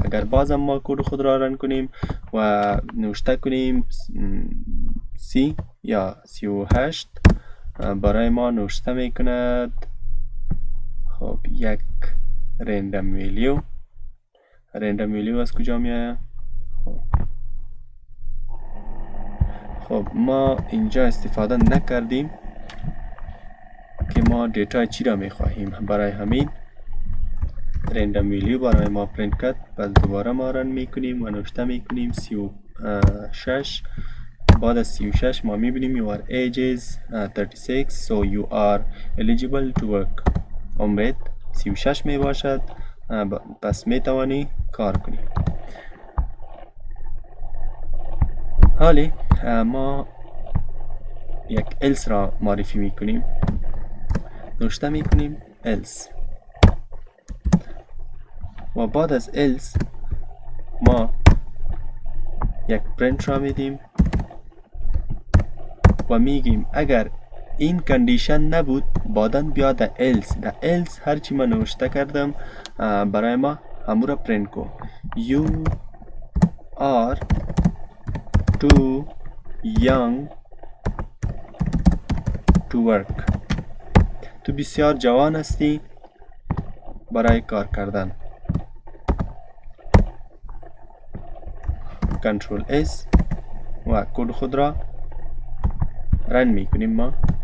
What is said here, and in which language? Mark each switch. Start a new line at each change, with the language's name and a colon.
Persian: اگر بازم ما کد خود را رن کنیم و نوشته کنیم 30 یا 38 برای ما نوشته میکند خب یک رندم ویلیو از کجا میآید؟ خب ما اینجا استفاده نکردیم که ما دیتا چی را میخواهیم. برای همین رندم ویلیو برای ما پرینت کرد. پس دوباره ما رن میکنیم و نوشته میکنیم 36. بعد از 36 ما میبینیم
English: your age is 36 so you are eligible to work.
Persian: عمرت 36 میباشد پس میتوانی کار کنی. حالی ما یک else را معرفی میکنیم. نوشته میکنیم else و بعد از else ما یک پرینت را میدیم و میگیم اگر این کندیشن نبود بعداً بیا در else هرچی من نوشته کردم برای ما همو را پرینت کو.
English: you are too young to work.
Persian: تو بسیار جوان هستی برای کار کردن. کنترل S و کد خود را رن میکنیم ما.